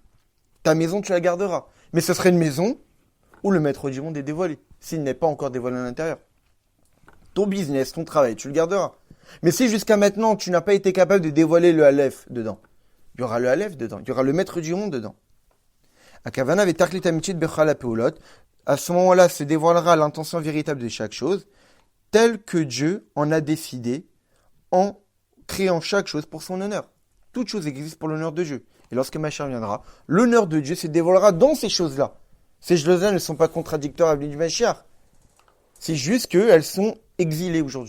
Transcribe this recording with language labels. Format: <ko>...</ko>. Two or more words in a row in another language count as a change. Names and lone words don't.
<fr>Ta maison, tu la garderas. Mais ce serait une maison où le maître du monde est dévoilé, s'il n'est pas encore dévoilé à l'intérieur. Ton business, ton travail, tu le garderas. Mais si jusqu'à maintenant, tu n'as pas été capable de dévoiler le Aleph dedans, il y aura le Aleph dedans, il y aura le maître du monde dedans.</fr> <he>הכוונה ותכלית אמיתית בכל הפעולות.</he> <fr>À ce moment-là, se dévoilera l'intention véritable de chaque chose, telle que Dieu en a décidé en créant chaque chose pour son honneur. Toute chose existe pour l'honneur de Dieu. Et lorsque Mashiach viendra, l'honneur de Dieu se dévoilera dans ces choses-là. Ces choses-là ne sont pas contradictoires avec du Mashiach. C'est juste qu'elles sont exilées aujourd'hui.</fr>